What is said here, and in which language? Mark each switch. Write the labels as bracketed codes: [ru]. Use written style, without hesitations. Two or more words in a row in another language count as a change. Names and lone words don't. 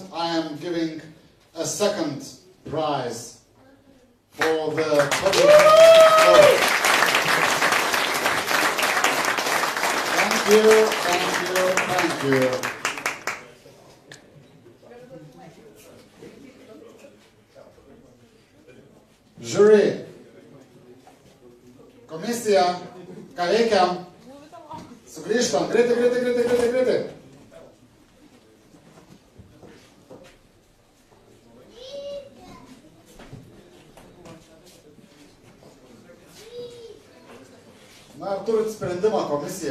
[en] I am giving a second prize for the public. Thank you, thank you, thank you. [lt] Jury, komisija, ką veikiam? Sugrįžtam, greitai. Na, ar turit sprendimą, komisija?